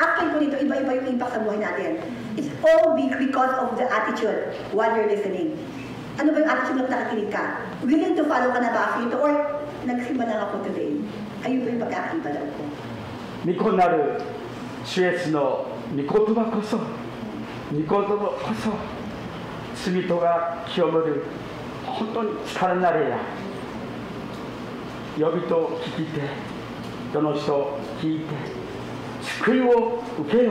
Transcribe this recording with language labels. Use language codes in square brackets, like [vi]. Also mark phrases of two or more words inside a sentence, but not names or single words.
[tl] After po nito, iba-iba yung impact sa buhay natin. [en] It's all because of the attitude while you're listening. [tl] Ano ba yung attitude na nakikinig ka? [en] Willing to follow [tl] ka na ba after ito? Or nagsimba lang ako today? Ayun po yung pagkakaiba daw po. [ja] 御子なる主イエスの御言葉こそ罪とが清める本当に力なれや。呼びと聞いて、どの人聞いて、救いを受けよ。